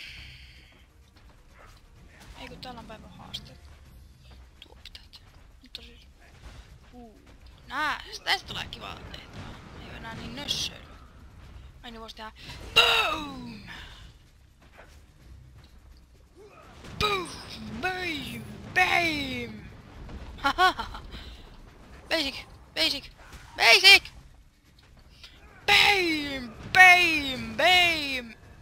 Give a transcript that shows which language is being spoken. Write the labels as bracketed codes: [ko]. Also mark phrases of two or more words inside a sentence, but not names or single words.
[fi] Ei kun täällä on päivän haasteet. Tuo pitää tehdä. Mutta siis... Tästä tulee kivaa tehtävää. Ei oo enää niin nössöilyä. Ai niin vois tehdä... BOOM! Boom! Bam! Bam! Hahaha! Basic! Basic! Basic! Bam! Bam! Bam!